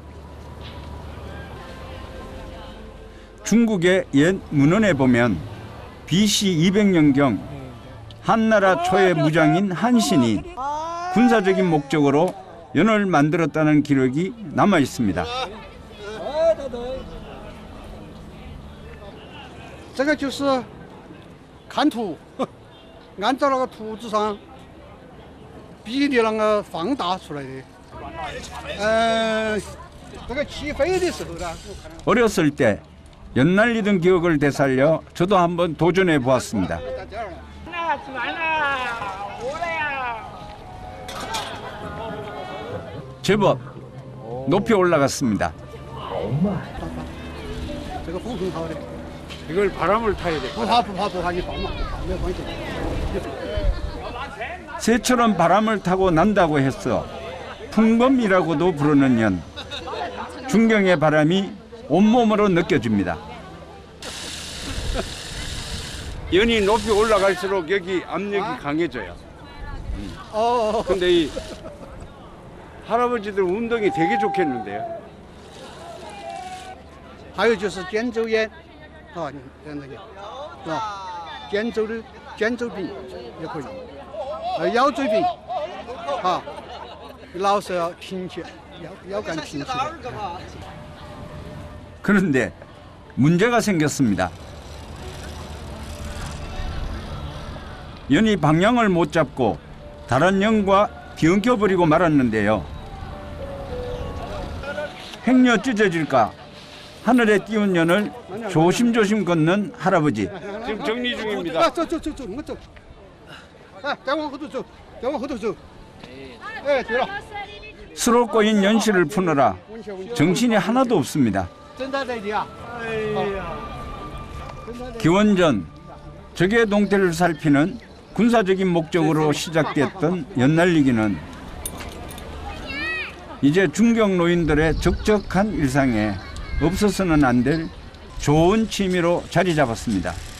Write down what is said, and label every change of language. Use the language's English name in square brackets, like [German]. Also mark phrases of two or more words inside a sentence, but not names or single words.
[Korean] 중국의 옛 문헌에 보면 BC 200년경 한나라 초의 무장인 한신이 군사적인 목적으로 연을 만들었다는 기록이 남아 있습니다. [Chinese] 这个就是看图，按照那个图纸上比例那个放大出来的。这个起飞的时候呢， [Korean] 어렸을 때 연날리던 기억을 되살려 저도 한번 도전해 보았습니다. [Chinese] 在这儿呢。 [Korean] 제법 높이 올라갔습니다. [Chinese] 这个风很好的， [Korean] 이걸 바람을 타야 돼. [Chinese] 不怕，你放嘛，没有关系。 [Korean] 새처럼 바람을 타고 난다고 해서 풍범이라고도 부르는 연. 중경의 바람이 온몸으로 느껴집니다. 연이 높이 올라갈수록 여기 압력이 강해져요. 근데 이 할아버지들 운동이 되게 좋겠는데요. [Chinese] 还有就是肩周炎，啊，你看那个，是吧？肩周病也可以，腰椎病，啊，老是要挺起，腰杆挺起来。 [Korean] 그런데 문제가 생겼습니다. 연이 방향을 못 잡고 다른 연과 뒤엉켜버리고 말았는데요. 행여 찢어질까 하늘에 띄운 연을 조심조심 걷는 할아버지. 지금 정리 중입니다. [Chinese] 啊，走，我走。哎，再往后头走，再往后头走。哎，对了， [Korean] 수로 꼬인 연실을 푸느라 정신이 하나도 없습니다. [Chinese] 真的在的啊。哎呀， [Korean] 기원전 적의 동태를 살피는 군사적인 목적으로 시작됐던 연날리기는 이제 중경 노인들의 적적한 일상에 없어서는 안 될 좋은 취미로 자리 잡았습니다.